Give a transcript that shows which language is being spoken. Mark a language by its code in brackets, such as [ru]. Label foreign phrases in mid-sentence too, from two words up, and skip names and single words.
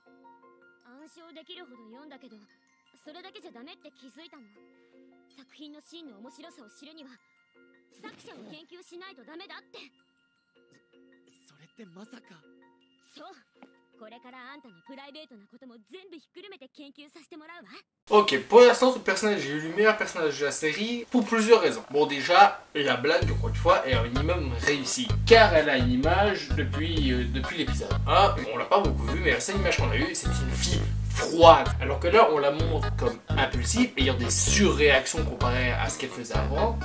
[ja] 暗唱できるほど読んだけどそれだけじゃダメって気づいたの。作品の真の面白さを知るには作者を研究しないとダメだって。それってまさか。そう、これからあんたのプライベートなことも全部ひっくるめて研究させてもらうわ。 [fr] Ok, pour l'instant, ce personnage est le meilleur personnage de la série pour plusieurs raisons. Bon, déjà, la blague, encore une fois, est un minimum réussie. Car elle a une image depuis l'épisode 1. On l'a pas beaucoup vu, mais la seule image qu'on a eue, c'est une fille froide. Alors que là, on la montre comme impulsive, ayant des surréactions comparées à ce qu'elle faisait avant.